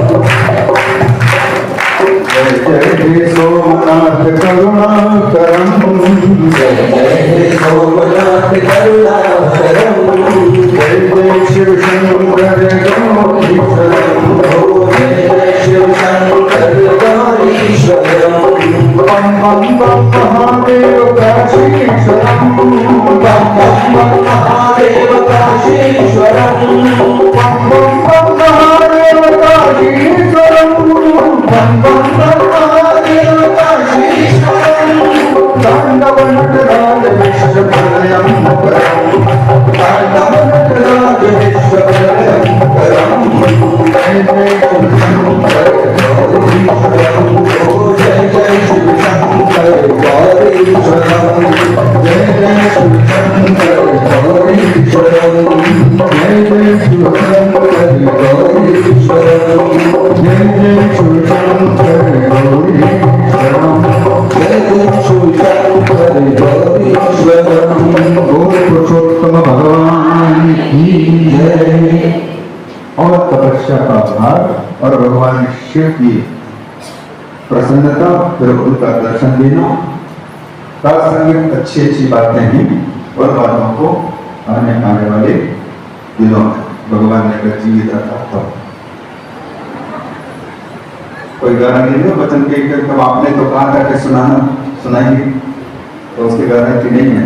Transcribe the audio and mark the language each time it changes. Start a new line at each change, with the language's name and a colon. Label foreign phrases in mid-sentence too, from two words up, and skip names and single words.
Sanskrit: जय जय हे सोमनाथ करुणाकरम, जय जय हे सोमनाथ करुणाकरम, जय जय शिव शंकर गौरीश्वरम, जय जय शिव शंकर गौरीश्वरम। बम बम बम महादेव काशीश्वरम, बम बम बम महादेव काशीश्वरम बम बम बम महादेव काशीश्वरम बम बम बम महादेव काशीश्वरम तांडव नटराज विश्वभयंकरम तांडव नटराज विश्वभयंकरम जय जय शिव शंकर गौरीश्वरम जय जय शिव शंकर गौरीश्वरम जय जय शिव शंकर गौरीश्वरम जय जय शिव शंकर गौरीश्वरम जय जय शिव शंकर गौरीश्वरम जय जय शिव शंकर गौरीश्वरम गौर पुरुषोत्तम
Hindi: भगवान की जय। और तपस्या का आधार और भगवान शिव की प्रसन्नता फिर उनका दर्शन देना प्रासंगिक अच्छी अच्छी बातें हैं और बातों को आने वाले दिनों में भगवान ने अगर जीवित रखा तो कोई गारंटी नहीं वचन के तब आपने तो कहा था कि सुनाएंगे तो उसकी गारंटी नहीं है।